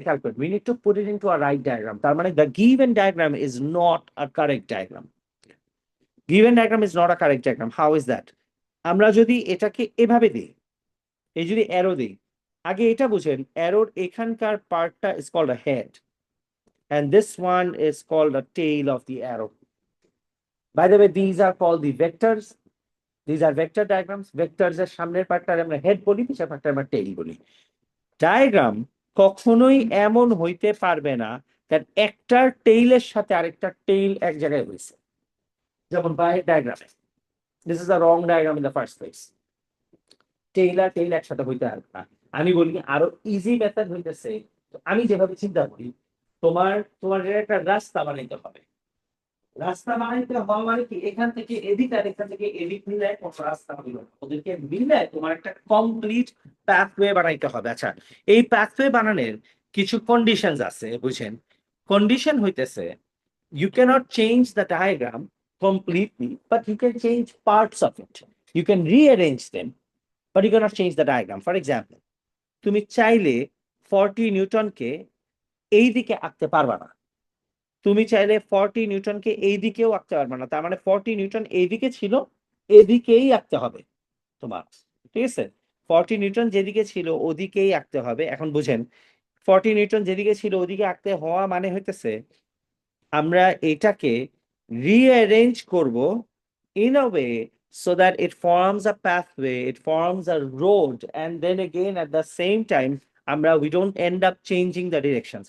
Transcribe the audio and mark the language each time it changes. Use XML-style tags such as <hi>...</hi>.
<bn>খেয়াল করুন,</bn> <en>We need to put it into a right diagram.</en> <bn>তার মানে</bn> <en>The given diagram is not a correct diagram. Given diagram is not a correct diagram. How is that?</en> <bn>আমরা যদি এটাকে এভাবে দিই, এই যদি অ্যারো দিই, আগে এটা বুঝেন, অ্যারোর এখানকার পার্টটা</bn> <en>Is called a head, and this one is called a tail of the arrow. By the way, these are called the vectors. These are vector diagrams.</en> <bn>Vectors এর সামনের পার্টটা আমরা হেড বলি, পিছের পার্টটা আমরা টেইল বলি। ডায়াগ্রাম কখনোই এমন হইতে পারবে না that একটার টেইলের সাথে আরেকটা টেইল এক জায়গায় হয়েছে, যেমন বাইরের ডায়াগ্রামে।</bn> <en>This is the wrong diagram in the first place.</en> <bn>Tail আর tail একসাথে হইতে পারবে না। আমি বলি আরো ইজি মেথড হইতেছে, আমি যেভাবে চিন্তা করি, তোমার তোমার এর একটা রাস্তা বানাইতে হবে। রাস্তা বানাইতে হওয়া মানে কি, এখান থেকে এদিক আর এখান থেকে এদিক মিলে কোনো রাস্তা হইল না। ওদেরকে মিলে তোমার একটা কমপ্লিট প্যাথওয়ে বানাইতে হবে। আচ্ছা, এই প্যাথওয়ে বানানোর কিছু কন্ডিশনস আছে, বুঝছেন? কন্ডিশন হইতেছে,</bn> <en>you cannot change the diagram completely, but you can change parts of it. You can rearrange them, but you cannot change the diagram. For example,</en> <bn>তুমি চাইলে 40 নিউটনকে এই দিকে আঁকতে পারবা না, তুমি চাইলে 40 নিউটনকে এই দিকেও আঁকতে পারবে না। তার মানে 40 নিউটন এইদিকে ছিল, এদিকেই আঁকতে হবে তোমার। ঠিক আছে, 40 নিউটন যেদিকে ছিল ওদিকেই আঁকতে হবে। এখন বুঝেন, 40 নিউটন যেদিকে ছিল ওদিকে আঁকতে হওয়া মানে হইতেছে আমরা এটাকে রিঅ্যারেঞ্জ করব</bn> <en>in a way so that it forms a pathway, it forms a road, and then again at the same time</en> <bn>আমরা</bn> <en>we don't end up changing the directions.</en>